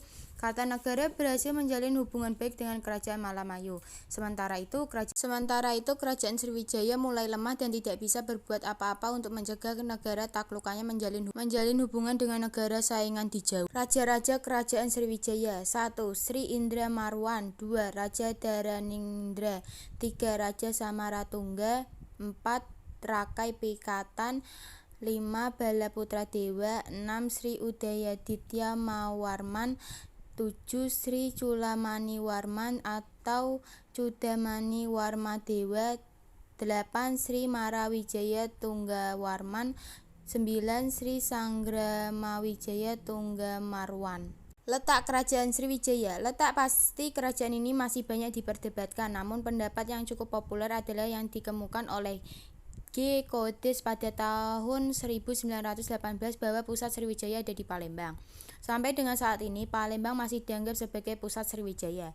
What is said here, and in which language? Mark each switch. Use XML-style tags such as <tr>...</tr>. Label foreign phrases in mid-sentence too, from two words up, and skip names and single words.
<id>Kartanegara berhasil menjalin hubungan baik dengan Kerajaan Malamayu. Sementara itu Kerajaan Sriwijaya mulai lemah dan tidak bisa berbuat apa-apa untuk mencegah negara taklukannya menjalin hubungan dengan negara saingan di Jawa. Raja-raja Kerajaan Sriwijaya: 1. Sri Indra Marwan, 2. Raja Dharaninggra, 3. Raja Samaratungga, 4. Rakai Pikatan, 5. Balaputra Dewa, 6. Sri Udayaditya Mawarman, 7. Sri Culamani Warman atau Cudamani Warmadewa, 8. Sri Marawijaya Tunggawarman, 9. Sri Sangramawijaya Tunggamarwan. Letak Kerajaan Sriwijaya. Letak pasti kerajaan ini masih banyak diperdebatkan, namun pendapat yang cukup populer adalah yang dikemukakan oleh G. Kodes pada tahun 1918 bahwa pusat Sriwijaya ada di Palembang. Sampai dengan saat ini, Palembang masih dianggap sebagai pusat Sriwijaya.</id>